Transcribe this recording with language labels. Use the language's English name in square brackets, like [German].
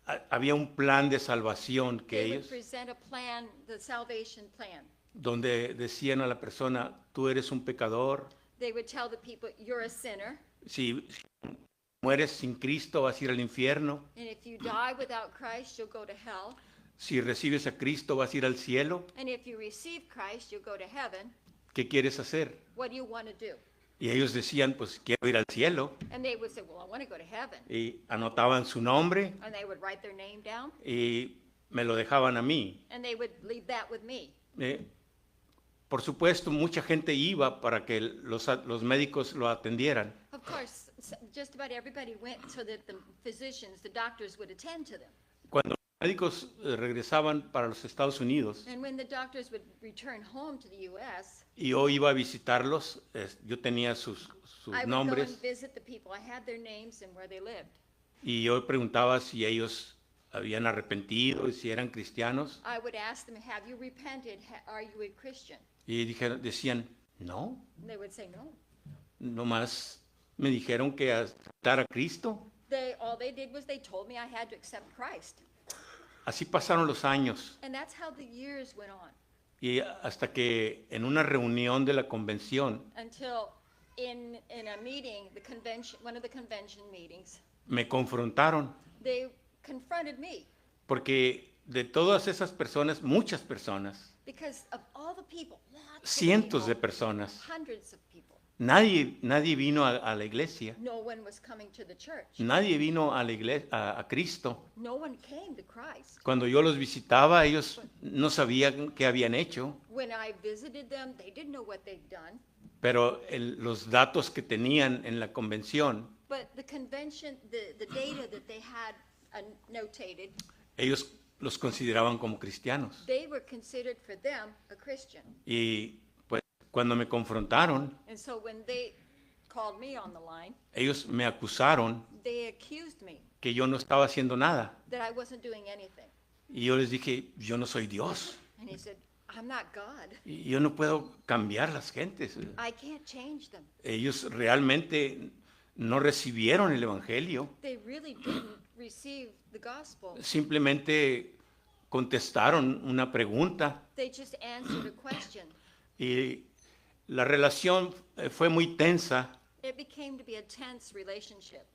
[Spanish] Había un plan de salvación que [English] They would [Spanish] ellos, [English] present a plan, the salvation plan. [Spanish] donde decían a la persona, tú eres un pecador, [English] They would tell the people, you're a sinner, [Spanish] si mueres sin Cristo vas a ir al infierno, [English] and if you die without Christ, you'll go to hell. [Spanish] si recibes a Cristo vas a ir al cielo, [English] And if you receive Christ, you'll go to heaven. [Spanish] ¿qué quieres hacer? [English] What do you want to do? [Spanish] Y ellos decían, pues quiero ir al cielo, [English] And they would say, well, I want to go to heaven. [Spanish] y anotaban su nombre [English] And they would write their name down, [Spanish] y me lo dejaban a mí. [English] and they would leave that with me. [Spanish] Por supuesto, mucha gente iba para que los médicos lo atendieran, [English] Of course, just about everybody went so that the physicians, the doctors would attend to them. [Spanish] cuando los médicos regresaban para los Estados Unidos [English] And when the doctors would return home to the U.S., [Spanish] y yo iba a visitarlos, yo tenía sus [English] I would go [Spanish] nombres [English] and visit the people. I had their names and where they lived. [Spanish] y yo preguntaba si ellos habían arrepentido y si eran cristianos [English] I would ask them, have you repented? Are you a Christian? [Spanish] y decían, no, [English] And they would say, no. [Spanish] nomás me dijeron que aceptar a Cristo. [English] All they did was they told me I had to accept Christ. [Spanish] Así pasaron los años [English] And that's how the years went on, [Spanish] y hasta que en una reunión de la convención [English] until in a meeting, the convention, one of the convention meetings, [Spanish] me confrontaron [English] they confronted me [Spanish] porque de todas esas personas, muchas personas, [English] because of all the people, lots of [Spanish] cientos de [English] people, [Spanish] personas, [English] hundreds of people. [Spanish] nadie vino a la iglesia, [English] No one was coming to the church. [Spanish] nadie vino a la iglesia, a Cristo. [English] No one came to Christ. [Spanish] Cuando yo los visitaba, ellos no sabían qué habían hecho, [English] When I visited them, they didn't know what they'd done. [Spanish] pero los datos que tenían en la convención, [English] But the convention, the data that they had notated, [Spanish] ellos los consideraban como cristianos. [English] they were considered for them a Christian. [Spanish] Y pues cuando me confrontaron, [English] And so when they called me on the line, [Spanish] ellos me acusaron [English] they accused me [Spanish] que yo no estaba haciendo nada. [English] that I wasn't doing anything. [Spanish] Y yo les dije, yo no soy Dios. [English] And he said, I'm not God. [Spanish] Y yo no puedo cambiar las gentes. [English] I can't change them. [Spanish] Ellos realmente no recibieron el Evangelio. [English] They really didn't receive the gospel. [Spanish] Simplemente contestaron una pregunta [English] They just answered a question. [Spanish] y la relación fue muy tensa, [English] It became to be a tense relationship,